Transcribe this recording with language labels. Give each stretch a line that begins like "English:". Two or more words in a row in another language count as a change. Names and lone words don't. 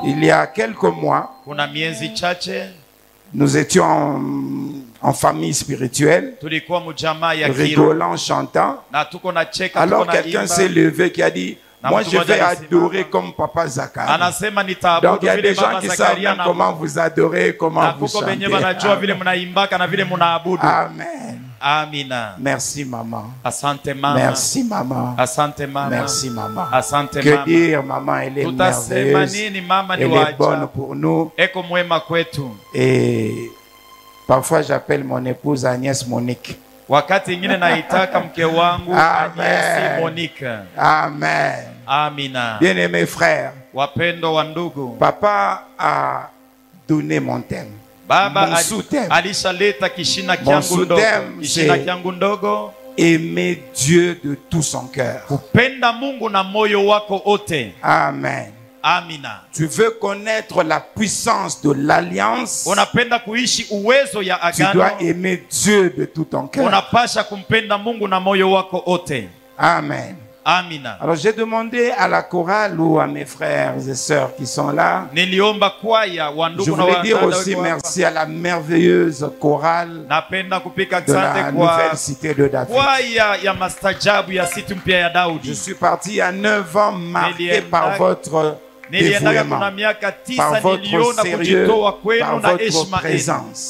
French: Il y a quelques mois, nous étions en famille spirituelle, rigolant, chantant. Alors quelqu'un s'est levé qui a dit, moi je vais adorer comme Papa Zacharie. Donc il y a des gens qui savent bien comment vous adorez, comment vous chantez. Amen.
Swahili: Amina.
French: Merci maman.
Swahili: Asante mama.
French: Merci maman.
Swahili: Asante mama.
French: Merci maman.
Swahili: Asante
French: que
Swahili: mama.
French: Dire maman, elle est merveilleuse. Elle est bonne pour nous.
Swahili: Eko mwema kwetu.
French: Et parfois j'appelle mon épouse Agnès Monique.
Swahili: Wakati ingine naitaka mke wangu Agnès Monique.
French: Amen.
Swahili: Amina.
French: Bien-aimés frères.
Swahili: Wapendo wa ndugu.
French: Papa a donné mon thème.
Swahili: Baba alishaleta kishina kyangu ndogo.
French: Aimer Dieu de tout son cœur.
Swahili: Kupenda Mungu na moyo wako ote.
French: Amen.
Swahili: Amina.
French: Tu veux connaître la puissance de l'alliance.
Swahili: Unapenda kuishi uwezo ya agano.
French: Tu dois aimer Dieu de tout ton cœur.
Swahili: Unapasha kumpenda Mungu na moyo wako ote.
French: Amen.
Swahili: Amina.
French: Alors j'ai demandé à la chorale ou à mes frères et sœurs qui sont là. Je voulais dire aussi merci à la merveilleuse chorale de la nouvelle cité de David. Je suis parti il y a 9 ans marqué par votre dévouement, par votre sérieux, par votre présence.